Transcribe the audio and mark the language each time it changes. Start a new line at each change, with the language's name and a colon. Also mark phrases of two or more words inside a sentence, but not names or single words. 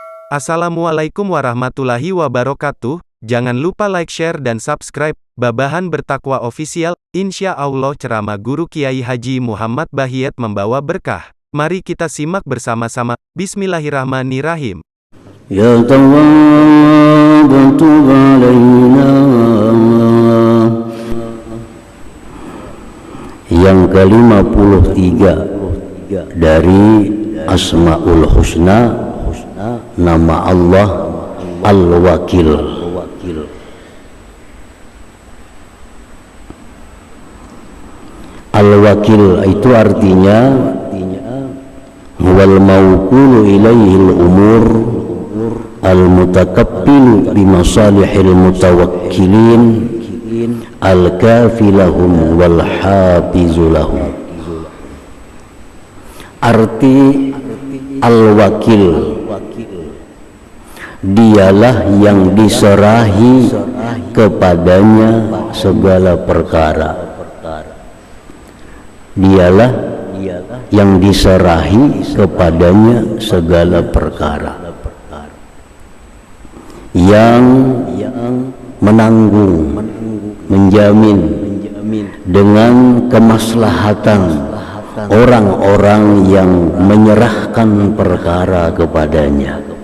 Arabic: السلام عليكم ورحمة الله وبركاته.
Indonesian: Jangan lupa like, share dan subscribe Babahan Bertakwa Official.
Arabic: إن شاء الله
Indonesian: ceramah Guru Kiai Haji Muhammad Bahiyat membawa berkah. Mari kita simak bersama-sama. Bismillahirrahmanirrahim.
Arabic: يا تواب تب علينا.
Indonesian: Yang ke-53 dari Asmaul Husna, nama Allah Al-Wakil.
Arabic: Al-Wakil
Indonesian: itu artinya
Arabic: والموكول إليه الأمور المتكفل بمصالح المتوكلين الكافل لهم والحافظ لهم.
Indonesian: Arti Al-Wakil, dialah yang diserahi kepadanya segala perkara. Dialah yang diserahi kepadanya segala perkara, yang menanggung, menjamin dengan kemaslahatan orang-orang yang menyerahkan perkara kepadanya,